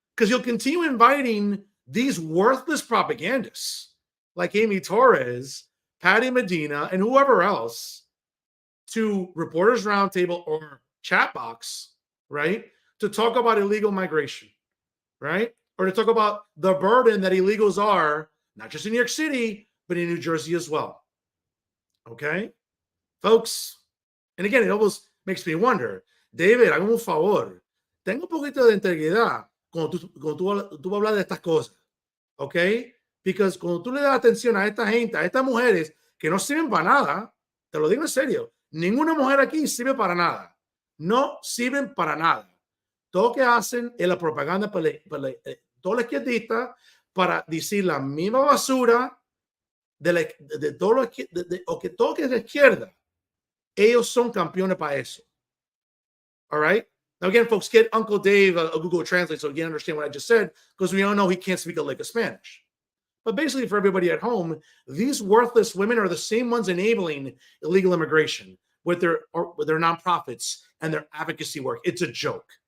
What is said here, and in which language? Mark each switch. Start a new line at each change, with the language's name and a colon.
English: Because he'll continue inviting these worthless propagandists like Amy Torres, Patty Medina, and whoever else to Reporters Roundtable or chat box, right? To talk about illegal migration, right? Or to talk about the burden that illegals are, not just in New York City, but in New Jersey as well. Okay? Folks, and again, it almost makes me wonder,
Spanish: David, hágame un favor, tenga un poquito de integridad cuando tú hablas de estas cosas, ¿ok? Because cuando tú le das atención a esta gente, a estas mujeres que no sirven para nada, te lo digo en serio, ninguna mujer aquí sirve para nada. No sirven para nada. Todo lo que hacen es la propaganda para todos los izquierdistas para decir la misma basura de todo lo que todo que es de izquierda. Ellos son campeones para eso.
English: All right? Now, again, folks, get Uncle Dave a Google Translate so you can understand what I just said, because we all know he can't speak a lick of Spanish. But basically, for everybody at home, these worthless women are the same ones enabling illegal immigration with their nonprofits and their advocacy work. It's a joke.